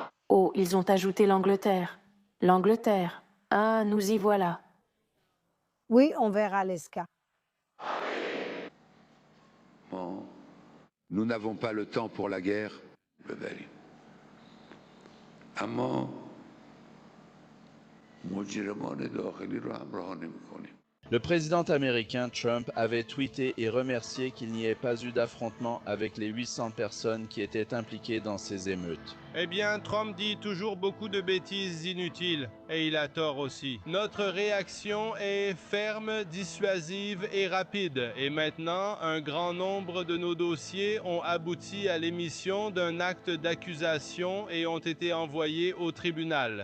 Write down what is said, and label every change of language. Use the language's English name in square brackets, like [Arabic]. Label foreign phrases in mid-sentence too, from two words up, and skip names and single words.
[French] Oh, ils ont ajouté l'Angleterre. L'Angleterre. Ah, nous y voilà. Oui, on verra l'ESCA. Bon. Nous n'avons pas le temps pour la guerre. [Persian] ببریم. اما مجرمان داخلی رو همراه نمی‌کنیم. [French] Le président américain Trump avait tweeté et remercié qu'il n'y ait pas eu d'affrontement avec les 800 personnes qui étaient impliquées dans ces émeutes. Eh bien, Trump dit toujours beaucoup de bêtises inutiles, et il a tort aussi. Notre réaction est ferme, dissuasive et rapide, et maintenant, un grand nombre de nos dossiers ont abouti à l'émission d'un acte d'accusation et ont été envoyés au tribunal.